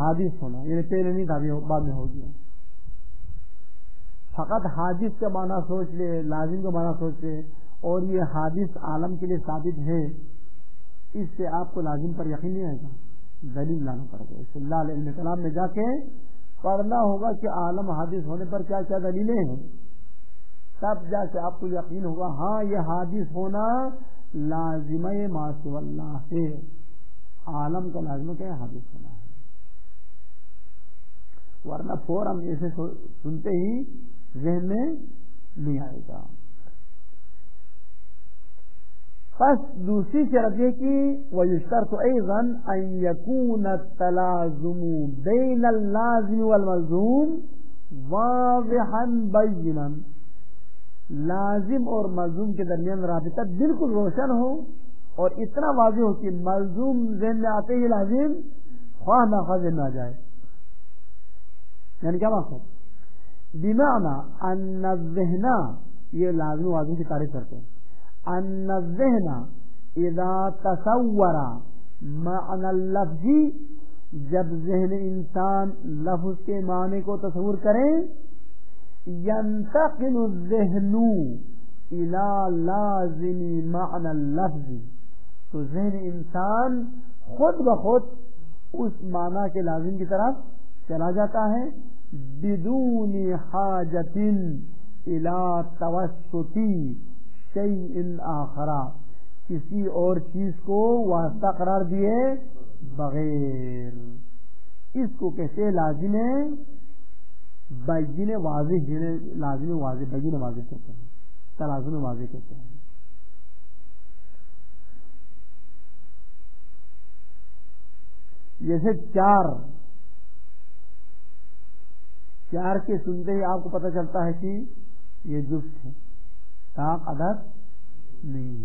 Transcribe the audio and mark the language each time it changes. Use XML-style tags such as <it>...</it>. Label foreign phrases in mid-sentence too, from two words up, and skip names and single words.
<ur>حادث ہونا، یعنی پہلے نہیں تھا بعد میں ہو گیا. فقط حادث کا معنی سوچ لے، لازم کا معنی سوچ لے، اور یہ حادث عالم کے لیے ثابت ہے، اس سے آپ کو لازم پر یقین نہیں آئے گا، دلیل لانا پڑے گا. اس اللہ علیہ علم کلام میں جا کے پڑھنا ہوگا کہ عالم حادث ہونے پر کیا کیا دلیلیں ہیں، تب جا کے آپ کو یقین ہوگا ہاں یہ حادث ہونا لازمہ</ur> <ar>ما سوی اللہ</ar> <ur>ہے. عالم کا لازمہ کیا ہے؟ حادث ہونا ہے، ورنہ فوراً ایسے سنتے ہی ذہن میں نہیں آئے گا. پس دوسری شرط یہ کہ</ur> <ar>وَيُشْتَرْطُ أَيْضًا أَنْ يَكُونَ التَّلَازُمُ بَيْنَ اللَّازِمِ وَالْمَلْزُومِ وَاضِحًا بَيِّنًا.</ar> <ur>لازم اور ملزوم کے درمیان رابطہ بالکل روشن ہو اور اتنا واضح ہو کہ ملزوم ذہن میں آتے ہی لازم خواہ نخواہ ذہن میں آ جائے. یعنی کیا مقصد؟</ur> <ar>بمعنی ان الذہن،</ar> <ur>یہ لازم و واضح کی تعریف کرتے ہیں،</ur> <ar>ان الذہن اذا تصور معنی اللفظ،</ar> <ur>جب ذہن انسان لفظ کے معنی کو تصور کریں،</ur> <ar>ينتقل الذہن الى لازم معنی اللفظ،</ar> <ur>تو ذہن انسان خود بخود اس معنی کے لازم کی طرف چلا جاتا ہے،</ur> <ar>بدون حاجت الى توسط شیء آخر،</ar> <ur>کسی اور چیز کو واسطہ قرار دیے بغیر. اس کو کہتے ہیں لازم بین واضح، لازم واضح، بین واضح کہتے ہیں، تلازم واضح کہتے ہیں. جیسے چار کے سنتے ہی آپ کو پتہ چلتا ہے کہ یہ جفت ہے، طاق عدد نہیں ہے.</ur>